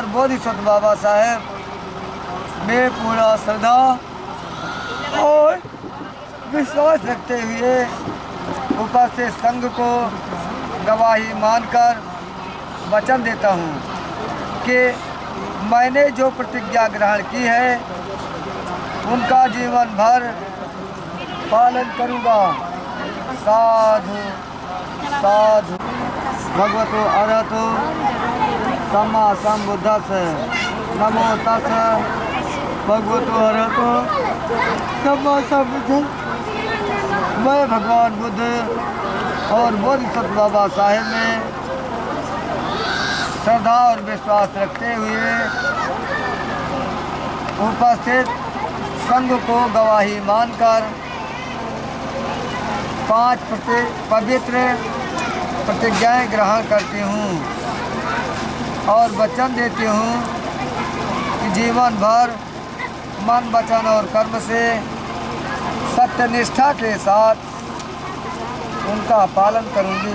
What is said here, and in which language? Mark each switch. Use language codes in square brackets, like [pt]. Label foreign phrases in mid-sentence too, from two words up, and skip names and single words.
[hi] बोधिसत्व बाबा साहेब में पूरा श्रद्धा और विश्वास रखते हुए उपस्थित संघ को गवाही मानकर वचन देता हूँ कि मैंने जो प्रतिज्ञा ग्रहण की है उनका जीवन भर पालन करूँगा। साधु साधु। [pi] भगवतो अरहतो सम्मा सम्बुद्धस्स नमो तस्स भगवतो अरहतो सम्मा सम्बुद्धस्स। [hi] मैं भगवान बुद्ध और बोधिसत्व बाबा साहेब में श्रद्धा और विश्वास रखते हुए उपस्थित संघ को गवाही मानकर 5 पवित्र प्रतिज्ञाएं ग्रहण करती हूँ और वचन देती हूँ कि जीवन भर मन, वचन और कर्म से सत्यनिष्ठा के साथ उनका पालन करूँगी।